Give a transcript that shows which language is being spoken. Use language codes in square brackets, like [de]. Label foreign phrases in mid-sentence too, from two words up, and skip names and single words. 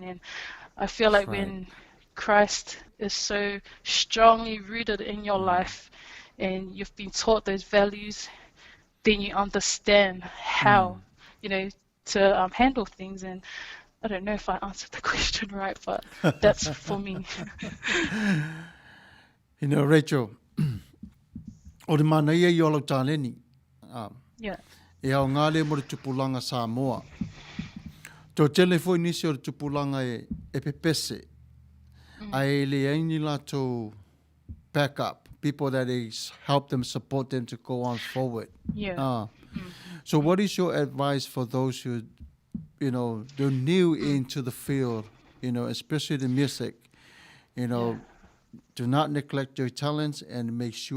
[en] And I feel like when Christ is so strongly rooted in your life and you've been taught those values, then you understand how, to handle things. And I don't know if I answered the question right, but that's for me. Rachel, [sm] o le Manuia I olo tāleni. [en] Yeah. [sm] E au ngāle mo le tupulanga Samoa. Tō tele fo inisi o le tupulanga e pepese. Ai le aini lato [en] backup, people that is help them, support them to go on forward. Yeah. So what is your advice for those who, they're new into the field, especially the music, Do not neglect your talents and make sure